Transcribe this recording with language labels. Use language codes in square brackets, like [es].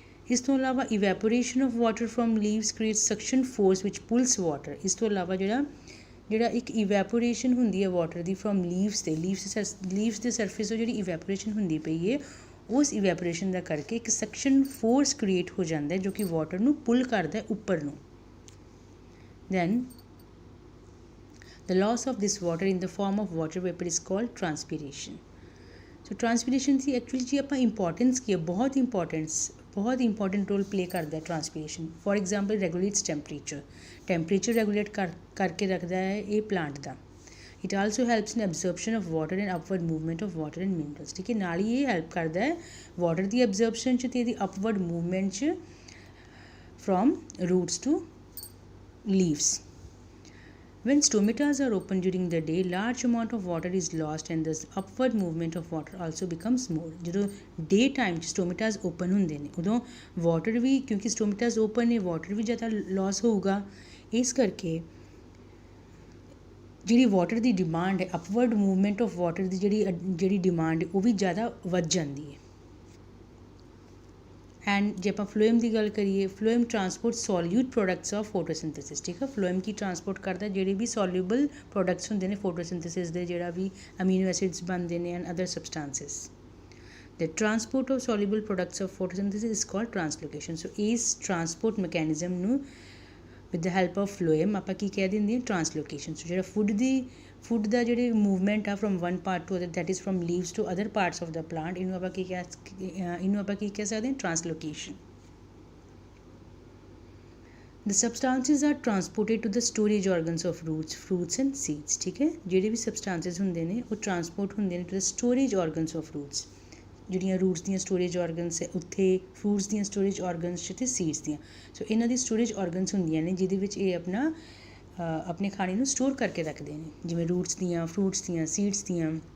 [pa] ਇਸ ਤੋਂ ਇਲਾਵਾ [en] Evaporation of water from leaves create suction force which pulls water. [pa] ਇਸ ਤੋਂ ਇਲਾਵਾ ਜਿਹੜਾ ਇੱਕ ਇਵੈਪੋਰੇਸ਼ਨ ਹੁੰਦੀ ਹੈ ਵਾਟਰ ਦੀ ਫਰੋਮ ਲੀਵਸ ਦੇ ਸਰਫੇਸ ਤੋਂ ਜਿਹੜੀ ਇਵੈਪੋਰੇਸ਼ਨ ਹੁੰਦੀ ਪਈ ਹੈ ਉਸ ਇਵੈਪੋਰੇਸ਼ਨ ਦਾ ਕਰਕੇ ਇੱਕ ਸਕਸ਼ਨ ਫੋਰਸ ਕ੍ਰੀਏਟ ਹੋ ਜਾਂਦਾ ਹੈ ਜੋ ਕਿ ਵਾਟਰ ਨੂੰ ਪੁੱਲ ਕਰਦਾ ਹੈ ਉੱਪਰ ਨੂੰ. [en] Then the loss of this water in the form of water vapor is called transpiration. [pa] So transpiration ਦੀ actually ਜੀ ਆਪਾਂ ਇੰਪੋਰਟੈਂਸ ਕੀ ਹੈ? ਬਹੁਤ ਇੰਪੋਰਟੈਂਟ ਰੋਲ ਪਲੇ ਕਰਦਾ ਹੈ ਟਰਾਂਸਪੀਰੇਸ਼ਨ. [en] for example regulates temperature [pa] ਰੈਗੂਲੇਟ ਕਰਕੇ ਰੱਖਦਾ ਹੈ ਇਹ plant ਦਾ. [en] It also helps in absorption of water and upward movement of water and minerals. [pa] ਠੀਕ ਹੈ, ਨਾਲ ਹੀ ਇਹ ਹੈਲਪ ਕਰਦਾ ਹੈ ਵਾਟਰ ਦੀ ਐਬਜ਼ਰਪਸ਼ਨ 'ਚ ਅਤੇ ਇਹਦੀ ਅਪਵਰਡ ਮੂਵਮੈਂਟ 'ਚ [en] From roots to leaves. When stomatas are open during the day, large amount of water is lost and the upward movement of water also becomes more. [pa] ਜਦੋਂ ਡੇ ਟਾਈਮ 'ਚ ਸਟੋਮੇਟਾਸ open ਹੁੰਦੇ ਨੇ ਉਦੋਂ water ਵੀ, ਕਿਉਂਕਿ ਸਟੋਮੇਟਾਸ open ਨੇ, water ਵੀ ਜ਼ਿਆਦਾ Las ਹੋਊਗਾ। ਇਸ ਕਰਕੇ ਜਿਹੜੀ ਵਾਟਰ ਦੀ ਡਿਮਾਂਡ ਹੈ, [en] upward movement of water [pa] ਦੀ ਜਿਹੜੀ ਡਿਮਾਂਡ ਉਹ ਵੀ ਜ਼ਿਆਦਾ ਵੱਧ ਜਾਂਦੀ ਹੈ। ਐਂਡ ਜੇ ਆਪਾਂ ਫਲੋਇਮ ਦੀ ਗੱਲ ਕਰੀਏ, [en] Phloem transport solute products of photosynthesis. [pa] ਠੀਕ ਹੈ, ਫਲੋਇਮ ਕੀ ਟਰਾਂਸਪੋਰਟ ਕਰਦਾ, ਜਿਹੜੇ ਵੀ ਸੋਲਿਊਬਲ ਪ੍ਰੋਡਕਟਸ ਹੁੰਦੇ ਨੇ ਫੋਟੋਸਿੰਥੇਸਿਸ ਦੇ, ਜਿਹੜਾ ਵੀ ਅਮੀਨੋ ਐਸਿਡਸ ਬਣਦੇ ਨੇ and other ਸਬਸਟੈਂਸਿਸ। [en] The transport of soluble products of photosynthesis is called translocation. [pa] So ਇਸ ਟਰਾਂਸਪੋਰਟ ਮੈਕੈਨਿਜ਼ਮ ਨੂੰ [en] with the help of phloem [pa] ਆਪਾਂ ਕੀ ਕਹਿ ਦਿੰਦੇ ਹਾਂ, ਟਰਾਂਸਲੋਕੇਸ਼ਨ। ਸੋ ਜਿਹੜਾ ਫੂਡ ਦਾ ਜਿਹੜੇ ਮੂਵਮੈਂਟ ਆ from one part two other, [en] that is from leaves to other parts of the plant, [pa] ਇਹਨੂੰ ਆਪਾਂ ਕੀ ਕਹਿ ਸਕਦੇ ਹਾਂ, ਟਰਾਂਸਲੋਕੇਸ਼ਨ। [en] The substances are transported to the storage organs of roots, fruits and seeds. [pa] ਠੀਕ ਹੈ, ਜਿਹੜੇ ਵੀ ਸਬਸਟੈਂਸਿਸ ਹੁੰਦੇ ਨੇ ਉਹ ਟਰਾਂਸਪੋਰਟ ਹੁੰਦੇ ਨੇ [en] To the storage organs of roots। [pa] ਜਿਹੜੀਆਂ ਰੂਟਸ ਦੀਆਂ ਸਟੋਰੇਜ ਔਰਗਨਸ ਹੈ ਉੱਥੇ, ਫਰੂਟਸ ਦੀਆਂ ਸਟੋਰੇਜ ਔਰਗਨਸ 'ਚ ਅਤੇ ਸੀਡਸ ਦੀਆਂ। ਸੋ ਇਹਨਾਂ ਦੀ ਸਟੋਰੇਜ ਔਰਗਨਸ ਹੁੰਦੀਆਂ ਨੇ ਜਿਹਦੇ ਵਿੱਚ ਇਹ ਆਪਣੇ ਖਾਣੇ ਨੂੰ ਸਟੋਰ ਕਰਕੇ ਰੱਖਦੇ ਨੇ, ਜਿਵੇਂ ਰੂਟਸ ਦੀਆਂ, ਫਰੂਟਸ ਦੀਆਂ, ਸੀਡਸ ਦੀਆਂ।